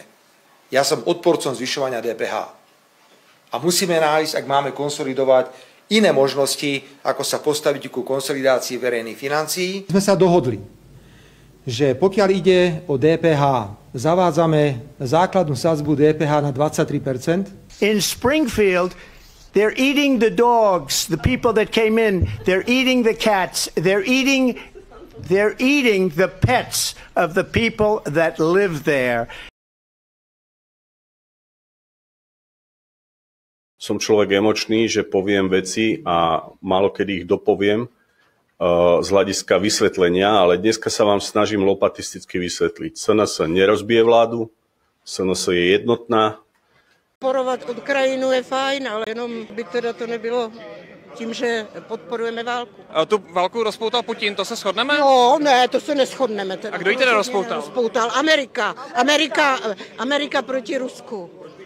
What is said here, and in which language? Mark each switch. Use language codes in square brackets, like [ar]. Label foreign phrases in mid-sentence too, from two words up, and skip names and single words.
[sk] Ja som odporcom zvyšovania DPH. A musíme nájsť, ak máme konsolidovať, iné možnosti, ako sa postaviť ku konsolidácii verejných financií. Sme sa dohodli, že pokiaľ ide o DPH, zavádzame základnú sadzbu DPH na 23%. [en] In Springfield, they're eating the dogs, the people that came in, they're eating the cats, they're eating the pets of the people that live there. [sk] Som človek emočný, že poviem veci a málo kedy ich dopoviem z hľadiska vysvetlenia, ale dneska sa vám snažím lopatisticky vysvetliť. SNS nerozbije vládu, SNS je jednotná. [cs] Podporovat Ukrajinu je fajn, ale jenom by teda to nebylo tím, že podporujeme válku. A tu válku rozpoutal Putin, to se shodneme? No, ne, to se neshodneme. A kdo ji teda rozpoutal? Amerika proti Rusku.